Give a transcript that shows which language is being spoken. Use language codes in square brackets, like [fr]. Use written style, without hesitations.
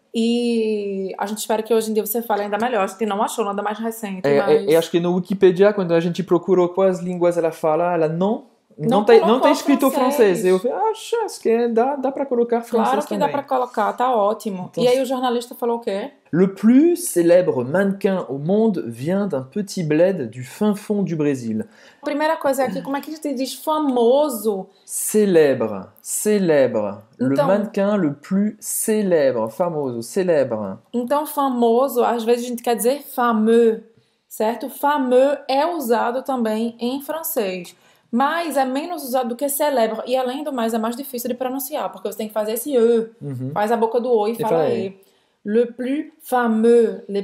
[pt] E a gente espera que hoje em dia você fale ainda melhor. A gente não achou nada mais recente, mas... E acho que no Wikipedia, quando a gente procurou quais línguas ela fala, ela não tá escrito francês. Eu falei, acho que dá para colocar francês claro que também. Dá para colocar, tá ótimo. Então, e aí o jornalista falou o quê? [fr] Le plus célèbre mannequin au monde vient d'un petit bled du fin fond du Brésil. [pt] A primeira coisa aqui, como é que a gente diz famoso? [fr] Célèbre. [pt] Então, [fr] le mannequin le plus célèbre, [pt] famoso, [fr] célèbre. [pt] Então, famoso, às vezes a gente quer dizer fameux, certo? Fameux é usado também em francês. Mas é menos usado do que célèbre. E além do mais, é mais difícil de pronunciar, porque você tem que fazer esse E. Faz a boca do O e fala E. [fr] Le plus fameux.